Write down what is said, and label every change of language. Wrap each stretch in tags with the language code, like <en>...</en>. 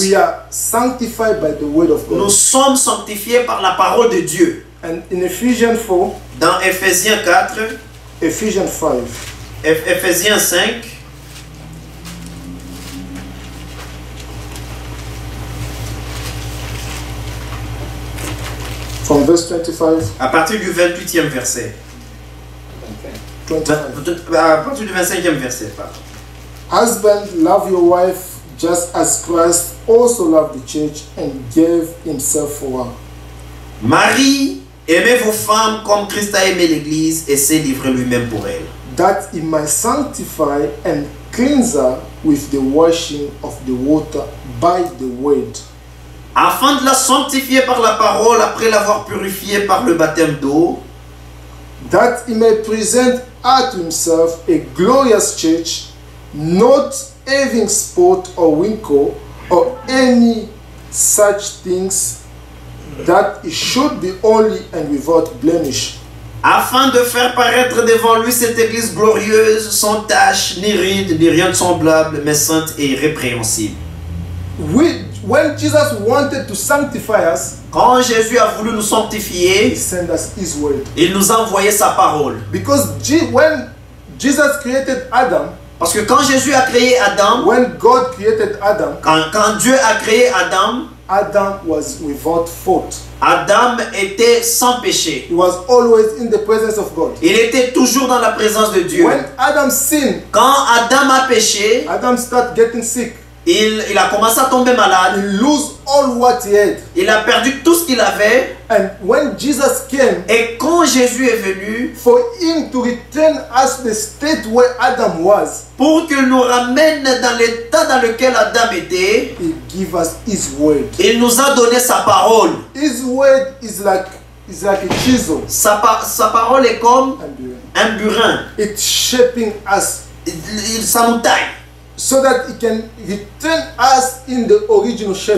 <en>we are sanctified by the word of God.</en> <fr>nous sommes sanctifiés par la parole de Dieu.</fr> <en>And in Ephesians 4,</en> <fr>Dans Ephésiens 4,</fr> <en>Ephesians 5,</en> <fr>Ephésiens 5,</fr> <en>from verse 25,</en> <fr>à partir du 28e verset.</fr> <en>25.</en> <fr>À partir du 25e verset. Pardon.</fr> <en>Husband, love your wife just as Christ also loved the church and gave himself for her.</en> <fr>Marie, aimez vos femmes comme Christ a aimé l'Église et s'est livré lui-même pour elle.</fr> <en>That he might sanctify and cleanse her with the washing of the water by the word.</en> <fr>Afin de la sanctifier par la parole après l'avoir purifiée par le baptême d'eau.</fr> <en>That he may present her to himself a glorious church, not having spot or wrinkle or any such things, that it should be holy and without blemish.</en> <fr>Afin de faire paraître devant lui cette église glorieuse, sans tache, ni ride, ni rien de semblable, mais sainte et irrépréhensible.</fr> <en>When Jesus wanted to sanctify us,</en> <fr>Quand Jésus a voulu nous</fr> <en>he</en> <fr>sanctifier,</fr> <en>sent us his word.</en> <fr>il nous a envoyé sa parole.</fr> <en>Because when Jesus created Adam,</en> <fr>Parce que quand Jésus a créé Adam,</fr> <en>when God created Adam,</en> <fr>quand Dieu a créé Adam,</fr> <en>Adam was without fault.</en> <fr>Adam était sans péché.</fr> <en>He was always in the presence of God.</en> <fr>Il était toujours dans la présence de Dieu.</fr> <en>When Adam sinned,</en> <fr>Quand Adam a péché,</fr> <en>Adam started getting sick.</en> <fr>il a commencé à tomber malade.</fr> <en>He lost all what he had.</en> <fr>Il a perdu tout ce qu'il avait.</fr> <en>And when Jesus came,</en> <fr>Et quand Jésus est venu,</fr> <en>for him to return us the state where Adam was,</en> <fr>pour qu'il nous ramène dans l'état dans lequel Adam était,</fr> <en>he gave us his word.</en> <fr>il nous a donné sa parole.</fr> <en>His word is like a chisel.</en> <fr>Sa parole est comme un burin.</fr> <en>It's shaping us</en> <fr>Ça nous taille.</fr> <en>so that it can return us in the original shape.</en>